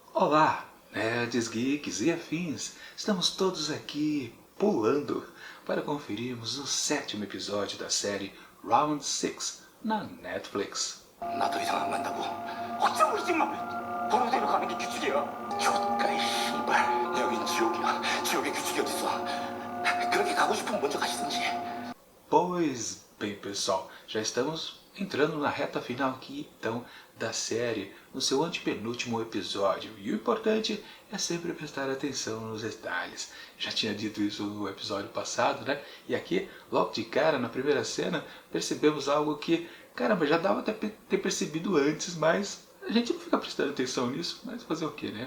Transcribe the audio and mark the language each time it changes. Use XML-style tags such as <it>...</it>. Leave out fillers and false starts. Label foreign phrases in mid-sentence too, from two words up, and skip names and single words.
<pt>Olá, nerds, geeks e afins! Estamos todos aqui pulando para conferirmos o 7º episódio da série Round 6 na Netflix.</pt> <ko>나 더 이상 안 간다고. 확정 일찍만. 번호대로 가는 게 규칙이야. 족가이 씨발. 여긴 지옥이야. 지옥의 규칙이 어딨어. 그렇게 가고 싶으면 먼저 가시든지.</ko> <pt>Pois bem, pessoal, já estamos entrando na reta final aqui, então, da série, no seu antepenúltimo episódio. E o importante é sempre prestar atenção nos detalhes. Já tinha dito isso no episódio passado, né? E aqui, logo de cara, na primeira cena, percebemos algo que, caramba, já dava até ter percebido antes, mas a gente não fica prestando atenção nisso, mas fazer o quê, né?</pt>